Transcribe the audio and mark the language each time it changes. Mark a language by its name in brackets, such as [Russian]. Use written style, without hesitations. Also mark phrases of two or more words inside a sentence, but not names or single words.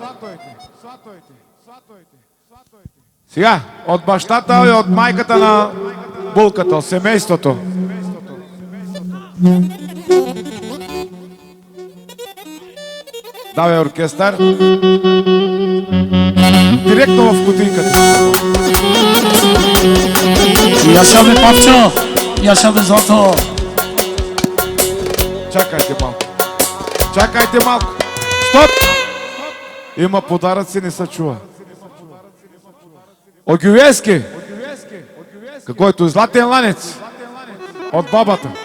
[Bulgarian] Сега, от бащата и от майката на булката, от семейството. Давай оркестър. Директно в кутийката. [Turkish] Yaşa be Papço. Yaşa be Злато. [Bulgarian] Чакайте малко. Чакайте малко. Стоп! Има подаръци, не се чува. Огювески. Какойто златен ланец. От бабата.